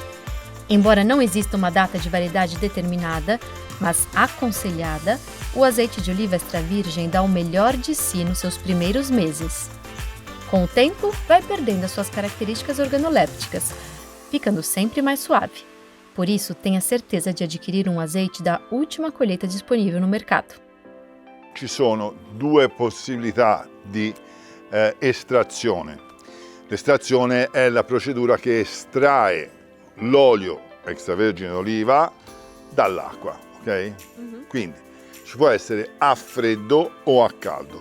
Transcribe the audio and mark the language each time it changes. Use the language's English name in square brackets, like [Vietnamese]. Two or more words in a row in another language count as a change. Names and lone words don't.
[Portuguese] Embora não exista uma data de validade determinada, mas aconselhada, o azeite de oliva extra virgem dá o melhor de si nos seus primeiros meses. Com o tempo, vai perdendo as suas características organolépticas, ficando sempre mais suave. Por isso, tenha certeza de adquirir um azeite da última colheita disponível no mercado. [Italian] Ci sono 2 possibilità di estrazione. L'estrazione è la procedura che estrae l'olio extravergine d'oliva dall'acqua, ok? Quindi ci può essere a freddo o a caldo.